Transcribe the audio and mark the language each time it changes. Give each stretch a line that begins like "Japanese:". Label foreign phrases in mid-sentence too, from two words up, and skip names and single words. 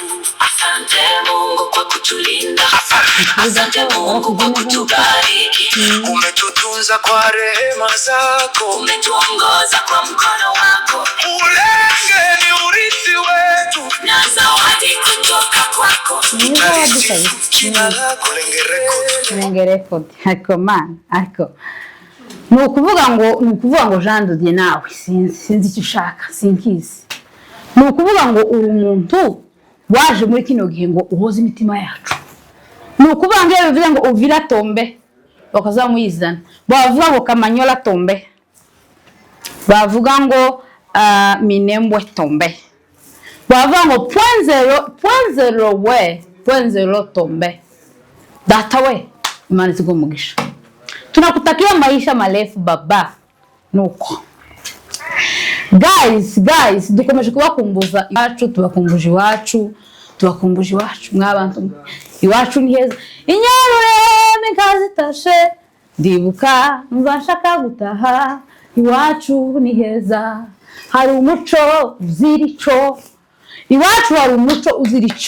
Swahili: Asante Mungu kwa kutulinda, asante Mungu kwa kutubariki, umetutunza kwa rehema zako, umetuongoza kwa mkono wako. Mulenge ni urithi wetu na zawadi kutoka kwako, tutalisifu jina lako.
Kinyarwanda: Mulenge record ariko man ariko nukuvuga ngo Jean de Dieu nawe sinzi icyo ushaka sinkizi. Nukuvuga ngo uri umuntu waje muri kino gihe ngo uhoze imitima yacu. Nukuvuga ngo bivuze ngo uvira tombe bakazamuyizana, bavuga ngo kamanyola tombe, bavuga ngo minembwe tombe, bavuga ngo point zero tombe. Data we Imana izigumugisha,
Swahili: tunakutakia maisha marefu baba.
Kinyarwanda: Nuko guys dukomeje kubakumbuza iwacu, tubakumbuje iwacu mwabantu iwacu ni heza. Inyarure mikazitashe ndibuka nzashaka gutaha, iwacu ni heza, hari umuco uzirico, iwacu hari umuco uzirico.